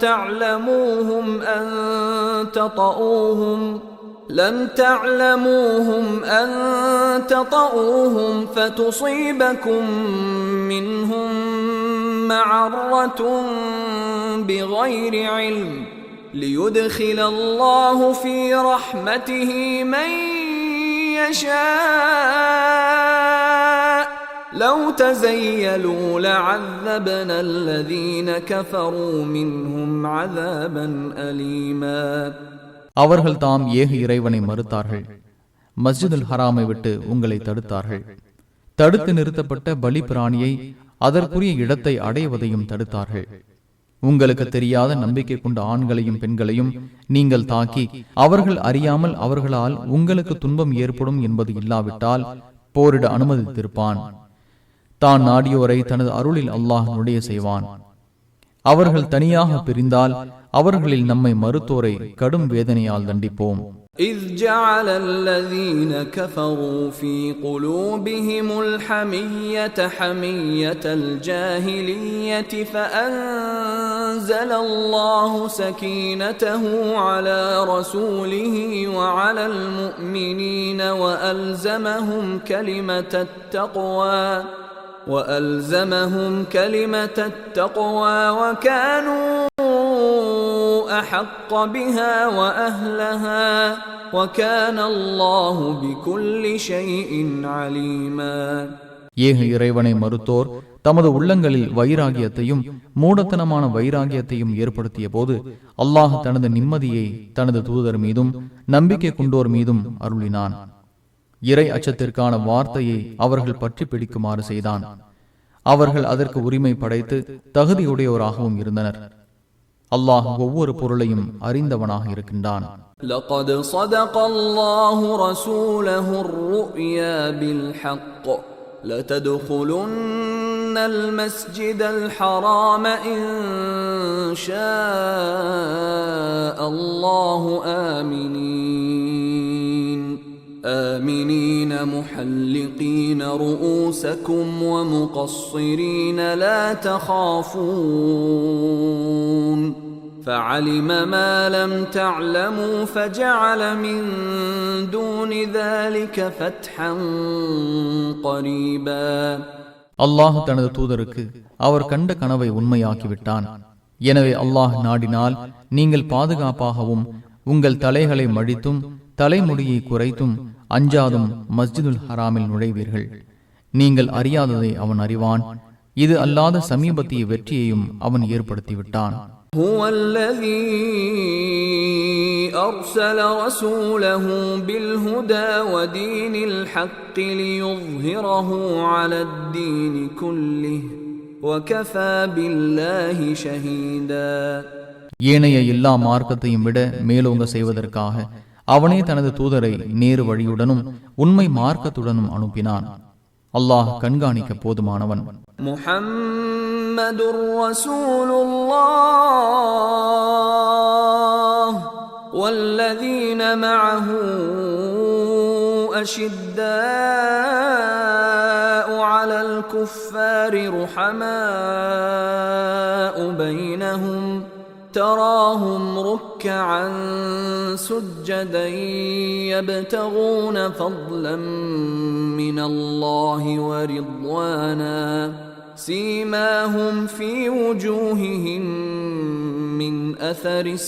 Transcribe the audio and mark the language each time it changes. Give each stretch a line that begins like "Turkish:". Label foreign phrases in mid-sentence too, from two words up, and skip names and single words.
Arabic: تعلموهم أن تطؤوهم فتصيبكم منهم معرة بغير علم ليدخل الله في رحمته من يشاء لو تزيلوا لعذبنا الذين كفروا منهم عذابا أليما.
Tamil: அவர்கள் தாம் ஏக இறைவனை மறுத்தார்கள். மஸ்ஜிதுல் ஹராமை விட்டு உங்களை தடுத்தார்கள். தடுத்து நிறுத்தப்பட்ட பலி பிராணியை அதற்குரிய இடத்தை அடைவதையும் தடுத்தார்கள். உங்களுக்கு தெரியாத நம்பிக்கை கொண்ட ஆண்களையும் பெண்களையும் நீங்கள் தாக்கி அவர்கள் அறியாமல் அவர்களால் உங்களுக்கு துன்பம் ஏற்படும் என்பது இல்லாவிட்டால் போரிட அனுமதித்திருப்பான். தான் நாடியோரை தனது அருளில் அல்லாஹ் நுழைய செய்வான். அவர்கள் தனியாக பிரிந்தால் அவர்களில் நம்மை மறுத்தோரை கடும் வேதனையால் தண்டிப்போம்.
Arabic: إذ جعل الذين كفروا في قلوبهم الحمية حمية الجاهلية فأنزل الله سكينته على رسوله وعلى المؤمنين وألزمهم كلمة التقوى وكانوا أحق بها وأهلها وكان الله بكل شيء عليما.
Tamil: ஏக இறைவனை மறுத்தோர் தமது உள்ளங்களில் வைராகியத்தையும் மூடத்தனமான வைராகியத்தையும் ஏற்படுத்திய போது அல்லாஹ் தனது நிம்மதியை தனது தூதர் மீதும் நம்பிக்கை கொண்டோர் மீதும் அருளினான். இறை அச்சத்திற்கான வார்த்தையை அவர்கள் பற்றி பிடிக்குமாறு செய்தான். அவர்கள் அதற்கு உரிமை படைத்து தகுதியுடையோராகவும் இருந்தனர். அல்லாஹ் ஒவ்வொரு பொருளையும் அறிந்தவனாக இருக்கின்றான்.
Arabic: لقد صدق الله رسوله الرؤيا بالحق لتدخلن المسجد الحرام إن شاء الله آمنين محلقين رؤوسكم ومقصرين لا تخافون فعلم ما لم تعلموا فجعل من دون ذلك فتحا قريبا.
Tamil: அல்லாஹ் தனது தூதருக்கு அவர் கண்ட கனவை உண்மையாக்கிவிட்டான். எனவே அல்லாஹ் நாடினால் நீங்கள் பாதுகாப்பாகவும் உங்கள் தலைகளை மடித்தும் தலைமுடியை குறைத்தும் அஞ்சாதும் மஸ்ஜிதுல் ஹராமில் நுழைவீர்கள். நீங்கள் அறியாததை அவன் அறிவான். இது அல்லாத சமீபத்திய வெற்றியையும் அவன் ஏற்படுத்திவிட்டான்.
Arabic: هو الذي أرسل رسوله بالهدى ودين الحق ليظهره على الدين كله وكفى بالله شهيدا.
Tamil: ஏனைய எல்லா மார்க்கத்தையும் விட மேலோங்க செய்வதற்காக அவனே தனது தூதரை நேரு வழியுடனும் உண்மை மார்க்கத்துடனும் அனுப்பினான். அல்லாஹ் கண்காணிக்க போதுமானவன்.
Arabic: محمد رسول الله والذين معه أشداء على الكفار رحماء بينهم تراهم ركعا سجدا يبتغون فضلا من الله ورضوانا سيماهم في وجوههم من أثر